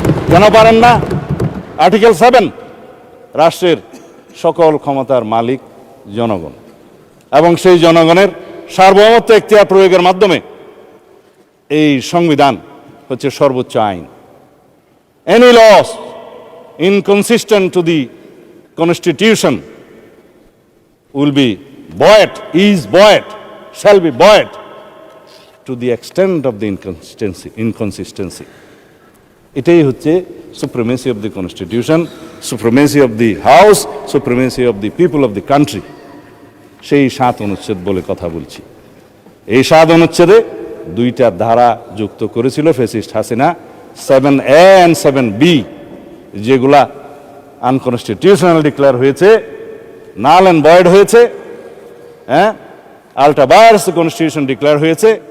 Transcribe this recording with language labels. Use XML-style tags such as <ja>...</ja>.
<bn>কেন পারেন না? আর্টিকেল 7, রাষ্ট্রের সকল ক্ষমতার মালিক জনগণ, এবং সেই জনগণের সার্বভৌমত্ব এখতিয়ার প্রয়োগের মাধ্যমে এই সংবিধান হচ্ছে সর্বোচ্চ আইন।</bn> <en>Any laws inconsistent to the constitution will be void, is void, shall be void to the extent of the inconsistency.</en> <bn>এটাই হচ্ছে</bn> <en>supremacy of the constitution, supremacy of the house, supremacy of the people of the country.</en> <bn>সেই 7 অনুচ্ছেদ বলে কথা বলছি। এই 7 অনুচ্ছেদে 2টা ধারা যুক্ত করেছিল fascist Hasina, 7A and 7B, যেগুলা আনকনস্টিটিউশনাল ডিক্লেয়ার হয়েছে,</bn> <en>null and void</en> <bn>হয়েছে, হ্যাঁ, আল্টা ভায়ার্স কনস্টিটিউশন ডিক্লেয়ার হয়েছে।</bn>